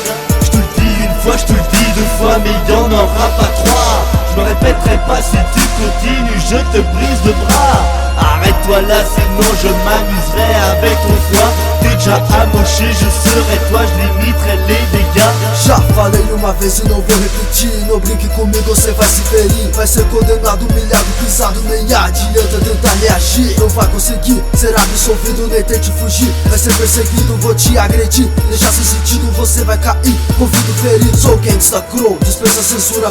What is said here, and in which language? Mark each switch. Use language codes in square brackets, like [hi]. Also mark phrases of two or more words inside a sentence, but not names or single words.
[fr] Je te le dis une fois, je te le dis deux fois, mais il y en aura pas trois. Je me répéterai pas si tu continues, je te brise le bras. Arrête-toi là, sinon je m'amuserai avec ton foie. T'es déjà amoché, je serai toi, je limiterai les dégâts. J'affale ma [pt] vez e não vou repetir. Não brinque comigo, cê vai se ferir. Vai ser condenado, humilhado, pisado, nem adianta tentar reagir. Não vai conseguir ser absolvido, nem tente fugir. Vai ser perseguido, vou te agredir. Deixar sem sentido, você vai cair, convido ferido. Sou [en] gangsta crow, [pt] dispensa censura.